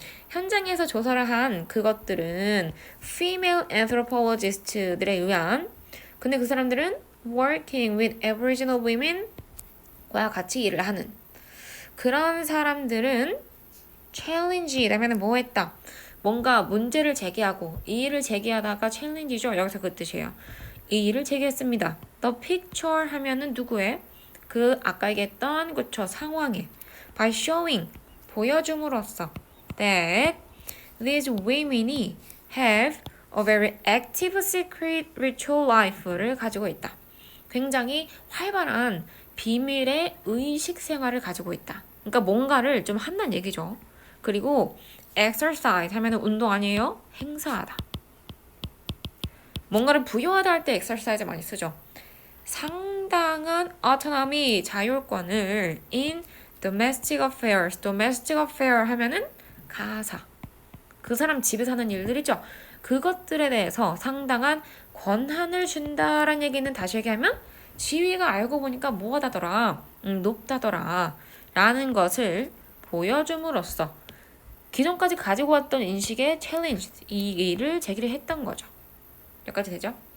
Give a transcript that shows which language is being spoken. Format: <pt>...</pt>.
<ko>현장에서 조사를 한 그것들은 female anthropologist들에 의한 근데 그 사람들은</ko> <en>working with aboriginal women</en> <ko>과 같이 일을 하는 그런 사람들은 challenge라면 뭐 했다? 뭔가 문제를 제기하고 이 일을 제기하다가 challenge죠. 여기서 그 뜻이에요. 이 일을 제기했습니다.</ko> <en>The picture</en> <ko>하면은 누구의? 그 아까 얘기했던 그쵸 상황에</ko> <en>by showing</en> <ko>보여줌으로써</ko> <en>that these women이 have a very active secret ritual life를</en> <ko>가지고 있다. 굉장히 활발한 비밀의 의식 생활을 가지고 있다. 그러니까 뭔가를 좀 한다는 얘기죠. 그리고 exercise 하면 운동 아니에요? 행사하다. 뭔가를 부여하다 할 때 exercise 많이 쓰죠. 상당한 autonomy, 자율권을</ko> <en>in domestic affairs.</en> <ko>domestic affair 하면은 가사. 그 사람 집에서 하는 일들이죠. 그것들에 대해서 상당한 권한을 준다라는 얘기는 다시 얘기하면 지위가 알고 보니까 뭐하다더라, 높다더라 라는 것을 보여줌으로써 기존까지 가지고 왔던 인식의 챌린지, 이 일을 제기를 했던 거죠. 여기까지 되죠?</ko>